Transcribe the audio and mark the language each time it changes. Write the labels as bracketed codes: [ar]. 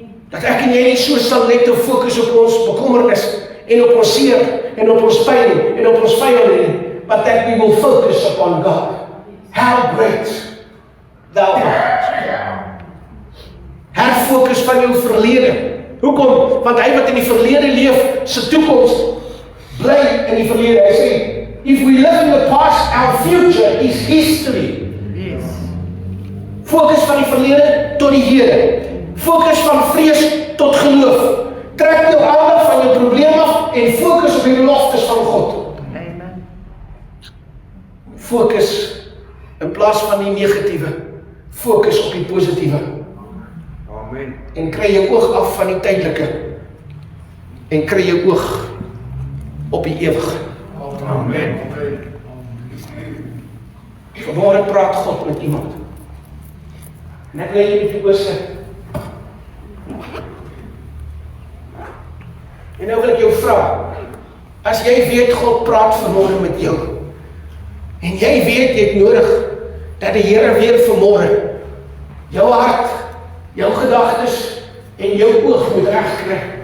[af] Dat ek en jy nie so sal net te fokus op ons bekommernis en op ons seer en op ons pyn en op ons vyande nie, [en] but that we will focus upon God. How great thou art. [af] Herfokus van jou verlede. Hoekom? Want hy wat in die verlede leef, sy toekoms bly in die verlede. Hy sê, [en] if we live in the past, our future is history. Yes. [af] Fokus van die verlede tot die Here. Fokus van vrees tot geloof. Trek jou aandag van jou probleem af en fokus op die beloftes van God. Amen. Fokus in plaas van die negatiewe. Fokus op die positiewe. Amen. En kry jou oog af van die tydelike. En kry jou oog op die ewige. Amen. Vanmôre praat God met iemand. En ek wil jy met die oor sit. En nou wil ek jou vra, as jy weet God praat vanmôre met jou, en jy weet jy het nodig, dat die Here weer vanmôre, jou hart, jou gedagtes, en jou oog moet reg kry.